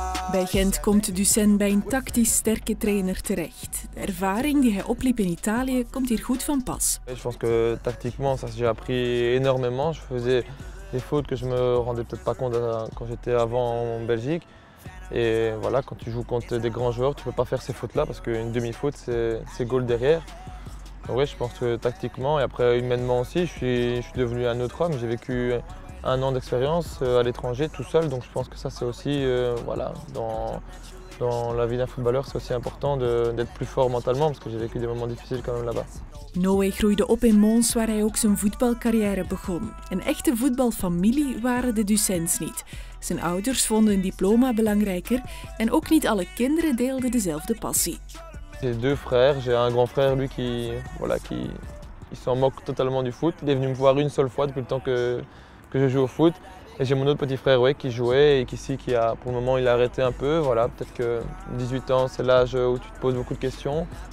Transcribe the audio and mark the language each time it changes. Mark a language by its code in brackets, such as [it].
[nl] Bij Gent komt Ducenne bij een tactisch sterke trainer terecht. De ervaring die hij opliep in Italië komt hier goed van pas. [fr] Je pense que tactiquement, ça j'ai appris énormément. Je faisais des fautes que je me rendais peut-être pas compte quand j'étais avant en Belgique. Et voilà, quand tu joues contre des grands joueurs, tu ne peux pas faire ces fautes-là parce qu'une demi-faute, c'est goal derrière. Donc ouais, je pense que tactiquement et après humainement aussi, je suis devenu un autre homme. J'ai vécu 1 an d'expérience à l'étranger tout seul, donc je pense que ça c'est aussi, voilà, dans la vie d'un footballeur, c'est aussi important d'être plus fort mentalement parce que j'ai vécu des moments difficiles quand même là-bas. [nl] Noé groeide op in Mons, waar hij ook zijn voetbalcarrière begon. Een echte voetbalfamilie waren de Ducennes niet. Zijn ouders vonden een diploma belangrijker en ook niet alle kinderen deelden dezelfde passie. [fr] J'ai 2 frères, j'ai un grand frère lui qui s'en moque totalement du foot. Il est venu me voir une seule fois depuis le temps que je joue au foot. Et j'ai mon autre petit frère qui jouait et qui pour le moment il a arrêté un peu. Voilà, peut-être que 18 ans c'est l'âge où tu te poses beaucoup de questions.